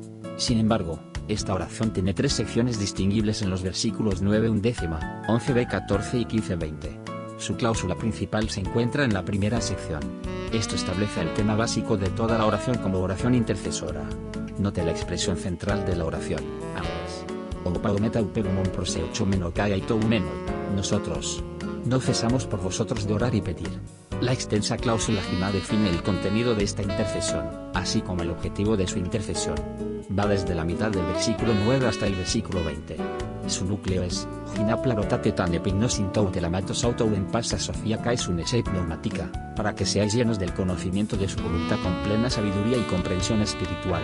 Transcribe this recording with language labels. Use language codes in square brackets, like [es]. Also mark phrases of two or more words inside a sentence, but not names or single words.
[es] Sin embargo, esta oración tiene tres secciones distinguibles en los versículos 9 undécima, 11b 14 y 15-20. Su cláusula principal se encuentra en la primera sección. Esto establece el tema básico de toda la oración como oración intercesora. Note la expresión central de la oración: Ames. [el] οὐ παυόμεθα ὑπὲρ ὑμῶν προσευχόμενοι καὶ αἰτούμενοι. [es] Nosotros no cesamos por vosotros de orar y pedir. La extensa cláusula Jimá define el contenido de esta intercesión, así como el objetivo de su intercesión. Va desde la mitad del versículo 9 hasta el versículo 20. Su núcleo es: [el] ἵνα πληρωθῆτε τὴν ἐπίγνωσιν τοῦ θελήματος αὐτοῦ ἐν πάσῃ σοφίᾳ καὶ συνέσει πνευματικῇ, [es] para que seáis llenos del conocimiento de su voluntad con plena sabiduría y comprensión espiritual.